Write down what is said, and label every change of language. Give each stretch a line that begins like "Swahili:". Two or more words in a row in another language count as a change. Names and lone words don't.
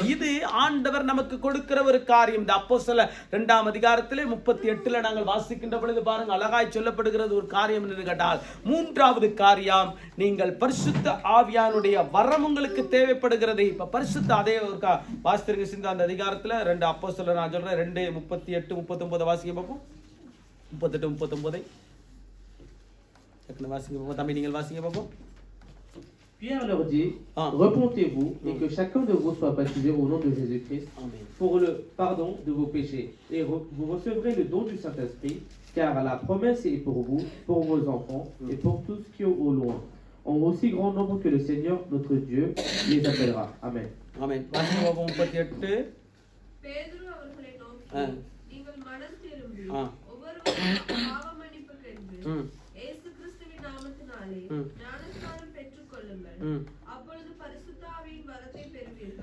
Tamil: இது ஆண்டவர் நமக்கு கொடுக்கிற ஒரு காரியம். இந்த அப்போஸ்தலர் 2ஆம் அதிகாரத்திலே 38 நாங்கள் வாசிக்கின்ற பொழுது பாருங்க, அழகாய் சொல்லப்படுகிறது ஒரு காரியம் என்று கேட்டால், மூன்றாவது காரியம், நீங்கள் பரிசுத்த ஆவியானுடைய வரம் உங்களுக்கு தேவைப்படுகிறது. இப்ப பரிசுத்த அதே ஒரு வாசித்திருக்க சிந்த அந்த அதிகாரத்துல 2 அப்போஸ்தலர் நான் சொல்றேன் 2:38-39 வாசிக்க பார்ப்போம். 38-39 வாசிக்க பார்ப்போம். தம்பி நீங்கள் வாசிக்க பார்ப்போம்.
French: Pierre leur dit, repentez-vous et que chacun de vous soit baptisé au nom de Jésus-Christ pour le pardon de vos péchés et vous recevrez le don du Saint-Esprit, car la promesse est pour vous, pour vos enfants et pour tous qui sont au loin, en aussi grand nombre que le Seigneur notre Dieu les appellera. Amen.
Tamil: Amen. வாசிக்க பார்ப்போம். 38 பேதுரு அவர்களை நோக்கி, நீங்கள் மனம் திரும்பி ஒவ்வொருவரும் பாவ மன்னிப்பு கேட்டு இயேசு கிறிஸ்துவின் நாமத்தினாலே ஞானஸ்நானம் பெற்றுக்கொள்ளுங்கள், அப்பொழுது பரிசுத்த ஆவியின் வரத்தை பெறுவீர்கள்.